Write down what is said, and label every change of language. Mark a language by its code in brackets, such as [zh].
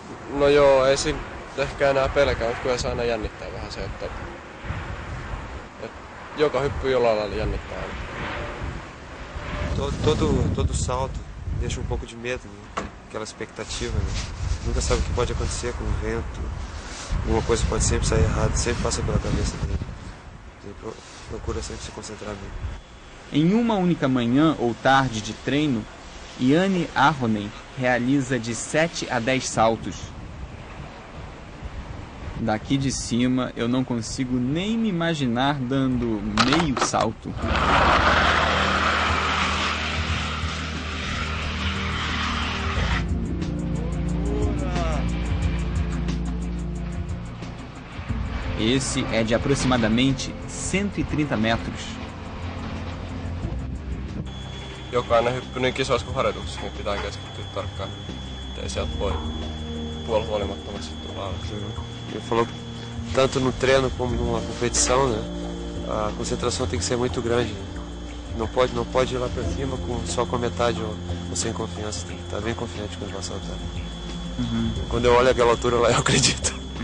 [fi] No joo, ei siinä ehkä enää pelkää, mutta kyllä se aina jännittää vähän se, että joka hyppy jollain lailla jännittää aina. [pt] Todo salto deixa pouco de medo, né? Aquela expectativa, né? Nunca sabe o que pode acontecer com o vento, alguma coisa pode sempre sair errado, sempre passa pela cabeça dele. Ele procura sempre se concentrar bem. Em uma única manhã ou tarde de treino, Janne Ahonen realiza de 7 a 10 saltos. Daqui de cima eu não consigo nem me imaginar dando meio salto. Esse é de aproximadamente 130 metros. [fi] Jokainen hyppy niin kisoissa kuin harjoituksissa, niin pitää keskittyä tarkkaan, ettei sieltä voi puolihuolimattomasti tulla alas. [pt] Ele falou que tanto no treino como numa competição, né, a concentração tem que ser muito grande. Não pode ir lá para cima só com a metade ou sem confiança, tem que estar bem confiante quando vai saltar. Quando eu olho aquela altura lá, eu acredito.